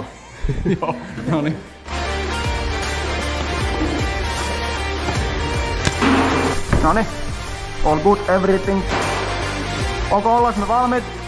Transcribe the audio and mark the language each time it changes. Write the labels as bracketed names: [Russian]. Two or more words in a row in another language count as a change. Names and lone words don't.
[Finnish] Joo, noniin. Noniin. [English] All good, everything. [Finnish] Ollaanko me valmiit?